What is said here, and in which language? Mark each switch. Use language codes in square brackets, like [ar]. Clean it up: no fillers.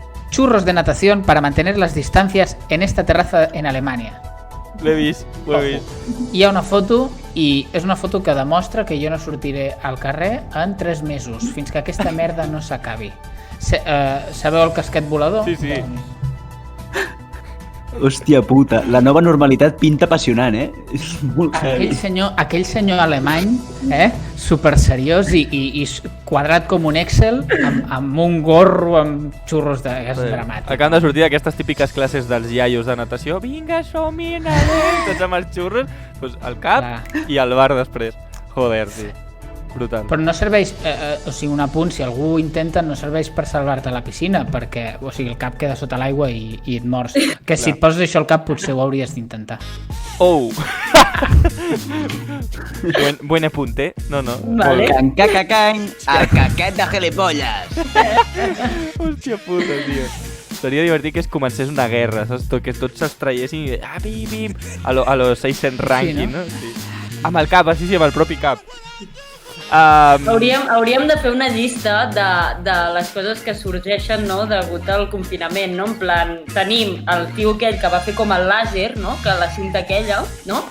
[es] Churros de natación para mantener las distancias en esta terraza en Alemania. [ca] L'he vist, ho he vist. Hi ha una foto i és una foto que demostra que jo no sortiré al carrer en 3 mesos, fins que aquesta merda no s'acabi. Sabeu el casquet volador? Sí. Doncs... Hòstia puta, la nova normalitat pinta apassionant, És molt heavy. Aquell senyor alemany, super seriós i quadrat com un Excel, amb un gorro amb xurros de gas dramàtic. Acaben de sortir aquestes típiques classes dels iaios de natació. Vinga, som-hi, nadem, tots amb els xurros, doncs al cap i al bar després. Joder, sí. Brutal. Però no serveix, o sigui, un apunt, si algú intenta, no serveix per salvar-te a la piscina, perquè, o sigui, el cap queda sota l'aigua i et mors. Que si et poses això al cap potser ho hauries d'intentar. Oh! [es] Buen apunte. No. [ca] Vale. Can, cacacany, el caquet de gilipolles. Hòstia puta, tio. Seria divertit que es comencés una guerra, saps? Que tots se'ls traiessin i... bim! A lo 600 ranking, no? Sí. Amb el cap, sí, amb el propi cap. Hauríem de fer una llista de les coses que sorgeixen, no?, degut al confinament, no? En plan, tenim el tio aquell que va fer com el làser, no?, que la cinta aquella, no?